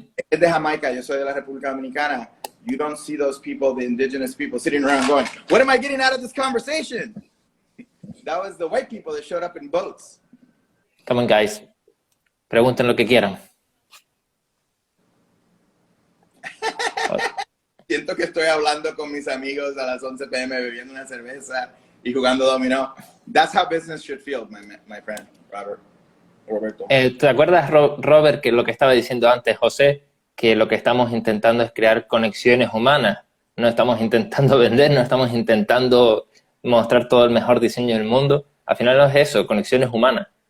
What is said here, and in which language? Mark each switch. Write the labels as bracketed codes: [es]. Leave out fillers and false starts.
[es] Es de Jamaica, yo soy de la República Dominicana. [en] You don't see those people, the indigenous people, sitting around going, what am I getting out of this conversation? That was the white people that showed up in boats. Come on, guys. [es] Pregunten lo que quieran. Siento que estoy hablando con mis amigos a las 11 p.m. bebiendo una cerveza y jugando dominó. [en] That's how business should feel, my friend, Roberto. [es] ¿Te acuerdas, Robert, que lo que estaba diciendo antes, José, que lo que estamos intentando es crear conexiones humanas? No estamos intentando vender, no estamos intentando mostrar todo el mejor diseño del mundo. Al final no es eso, conexiones humanas.